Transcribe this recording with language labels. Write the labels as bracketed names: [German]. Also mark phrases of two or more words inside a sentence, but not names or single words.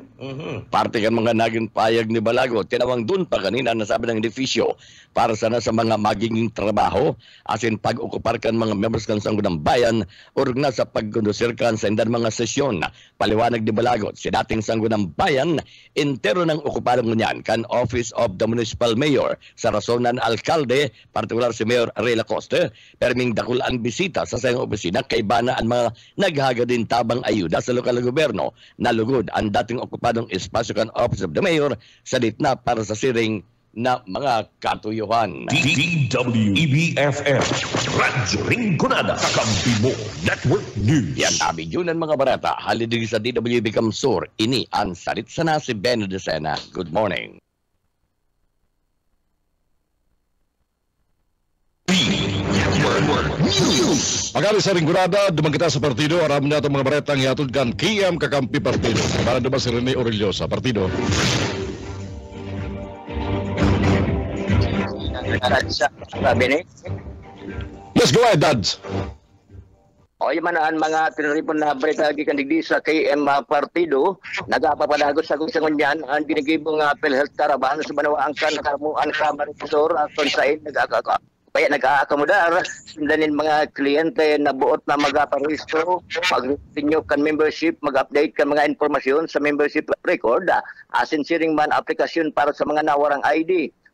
[Bikol] Parte kan mga naging payag ni Balago. Tinawang dun pa kanina nasabi ng edifisyo para sana sa mga magiging trabaho asin pag-okupar kan mga members kan Sanggunang Bayan urog na sa pagkondusir kan sa indan mga sesyon. Paliwanag ni Balagot si dating Sanggunang Bayan entero ng okuparan ngunyan kan Office of the Municipal Mayor sa rasonan alkalde, partikular si Mayor Ray Lacoste, perming dakulaan bisita sa sayang opisina kay bana ang mga naghaga din tabang ayuda sa lokal na gobyerno na lugod ang dating okupadong espasyo kan Office of the Mayor sa ditna para sa siring na mga katuyuhan. DWEBFF. Radyo Rinconada. Kakampi mo Network News. Yan namin yun ang mga barata. Halidig sa DWB Kamsur. Ini ang salit sana si Benny Dicena. [English] Good morning. [Bikol] Magali sa Rinconada, dumang kita sa partido, aram niya itong mga baretang yatod kan KM Kakampi Partido. Para naman si Rene Aurelio sa partido. [English] Yes, go ahead, Dads. [Bikol] O yung mga tinuripon na balita gikan digdi sa KM Partido, nagapapadagot sa kung yan ang ginigibong PhilHealth Caravan sa Banwaan kan Kamuan Kamarisor at konsain nag-aakomodar sundanin mga kliyente na buot na mag-aparistro, mag-renew kan membership, mag-update kan mga informasyon sa membership record, asin siring man aplikasyon para sa mga nawarang ID.